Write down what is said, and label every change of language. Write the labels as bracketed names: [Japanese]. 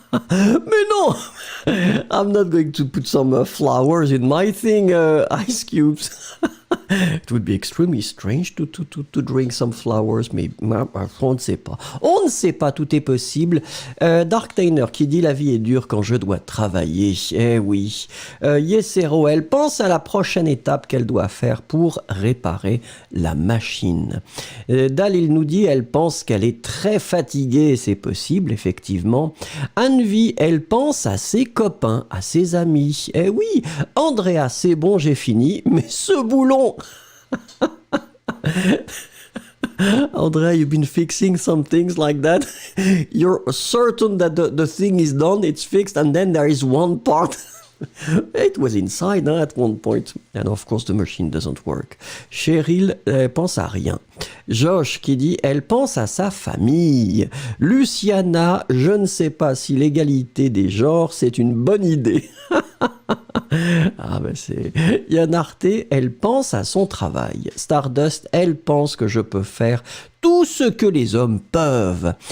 [French] Mais non! [English] I'm not going to put some flowers in my thing, ice cubes. It would be extremely strange to drink some flowers, [French] mais on ne sait pas. On ne sait pas, tout est possible. Dark Tainer qui dit, la vie est dure quand je dois travailler. Eh oui. Yesero, elle pense à la prochaine étape qu'elle doit faire pour réparer la machine. Dalil nous dit, elle pense qu'elle est très fatiguée. C'est possible, effectivement. Anvi, elle pense à ses copains, à ses amis. Eh oui. Andrea, c'est bon, j'ai fini. Mais ce boulon! [English] Andrea, you've been fixing some things like that. You're certain that the thing is done, it's fixed, and then there is one part. It was inside at one point. And of course, the machine doesn't work. [French] Cheryl pense à rien. Josh qui dit, elle pense à sa famille. Luciana, je ne sais pas si l'égalité des genres, c'est une bonne idée. Ah ben c'est... Yann Arte, elle pense à son travail. Stardust, elle pense que je peux faire tout ce que les hommes peuvent.